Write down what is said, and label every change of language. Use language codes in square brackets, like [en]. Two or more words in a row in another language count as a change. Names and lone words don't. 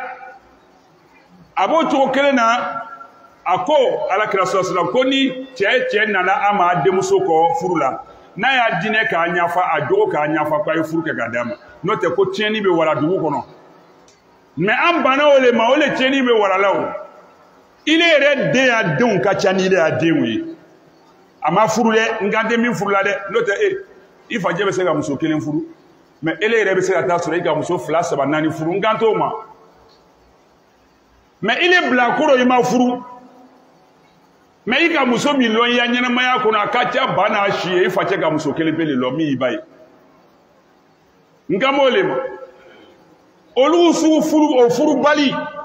[bm] a b'o cogo kelen na a ko alakira sɔsɔla ko ni cɛ nana an ma denmuso kɔ furu la n'a y'a diinɛ k'a ɲafa a jogo k'a ɲafa k'a ye furu kɛ k'a d'a ma n'o tɛ ko tiɲɛni bɛ wala dugu kɔnɔ mais an banna o le ma o le tiɲɛni bɛ wala la o ile yɛrɛ den y'a denw ka ca ni ile y'a denw ye a ma furu dɛ n kan tɛ min furu la dɛ n'o tɛ i fajɛ bɛ se ka muso kelen furu mais ele yɛrɛ bɛ se ka taa sɔrɔ i ka muso 2, 3, 4 furu n kan t'o ma mais ile bilakoro i ma furu mais i ka muso min lɔn i ya ɲɛnamaya kɔnɔ a ka ca ba n'a si ye i facɛ ka muso kelen pe le lɔn min y'i ba ye n kan b'o le ma olu o furu bali